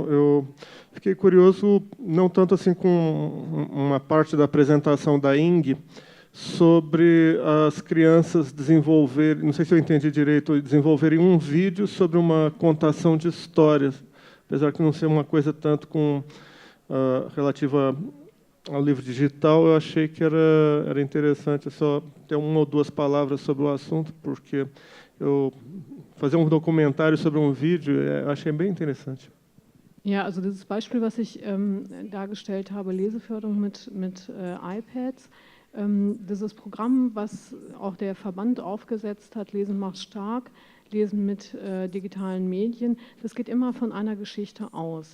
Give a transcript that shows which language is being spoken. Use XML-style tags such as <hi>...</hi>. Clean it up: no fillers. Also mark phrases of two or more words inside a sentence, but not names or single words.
<pt>Eu fiquei curioso, não tanto assim com uma parte da apresentação da Ing, sobre as crianças desenvolverem, não sei se eu entendi direito, desenvolverem um vídeo sobre uma contação de histórias, apesar de não ser uma coisa tanto relativa ao livro digital, eu achei que era interessante só ter uma ou duas palavras sobre o assunto, porque fazer um documentário sobre um vídeo, eu achei bem interessante.</pt> <de>Ja, also dieses Beispiel, was ich dargestellt habe, Leseförderung mit iPads, dieses Programm, was auch der Verband aufgesetzt hat, Lesen macht stark, Lesen mit digitalen Medien, das geht immer von einer Geschichte aus.</de>